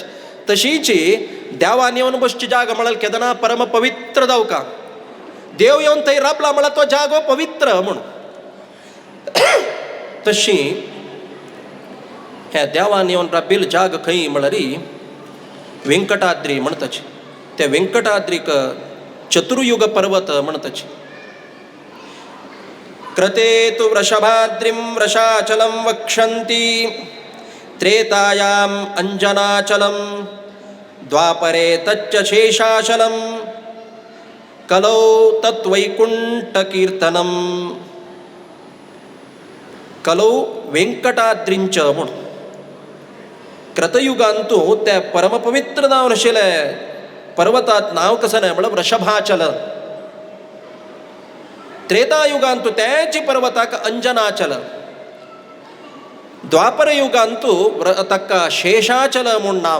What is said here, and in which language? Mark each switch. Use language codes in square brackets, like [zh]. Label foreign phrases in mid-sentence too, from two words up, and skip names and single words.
[kok] तशीची देवान येवन बसची जागा म्हळ्यार केदना परम पवित्र जावका. देव येवन थंय राबला म्हळ्यार तो जागो पवित्र म्हूण. तशी ह्या देवान येवन राबिल्ल जाग खंय म्हळ्यार व्यंकटाद्री म्हणटाचे. त्या व्यंकटाद्रीक चतुर्युग पर्वत म्हणताचे. [sa] कृते तु वृषभाद्रिं वृषाचलं वक्षन्ति त्रेतायाम् अंजनाचलं द्वापरे तच्च शेषाचलं कलौ तत्वैकुण्ठकीर्तनं. [kok] कलौ व्यंकटाद्रींच म्हूण कृतयुगांतू त्या परमपवित्र जावन आशिल्ले पर्वतात नाव कसं नाही म्हळ्यार वृषभाचल. त्रेतायुगांतू त्याची पर्वताक अंजनाचल. द्वापर युगांतू ताका शेषाचल म्हूण नाव.